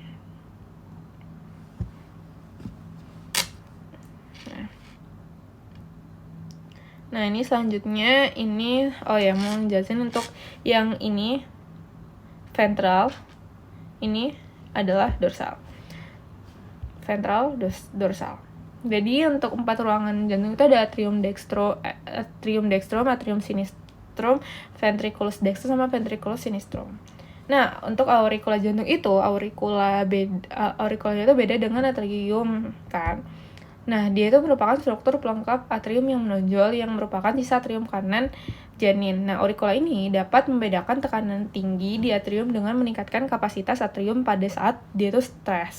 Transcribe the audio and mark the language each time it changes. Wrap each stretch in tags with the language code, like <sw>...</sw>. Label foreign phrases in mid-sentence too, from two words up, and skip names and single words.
<id>Nah, ini selanjutnya ini mau jelasin untuk yang ini ventral, ini adalah dorsal. Ventral, dorsal. Jadi untuk 4 ruangan jantung itu ada</id> <la>atrium dextrum, atrium sinistrum, ventriculus dextrum,</la> <id>sama</id> <la>ventriculus sinistrum.</la> <id>Nah, untuk auricula jantung itu, auricula itu beda dengan atrium kan. Nah, dia itu merupakan struktur pelengkap atrium yang menonjol yang merupakan sisa atrium kanan janin. Nah, auricula ini dapat membedakan tekanan tinggi di atrium dengan meningkatkan kapasitas atrium pada saat dia itu stres.</id>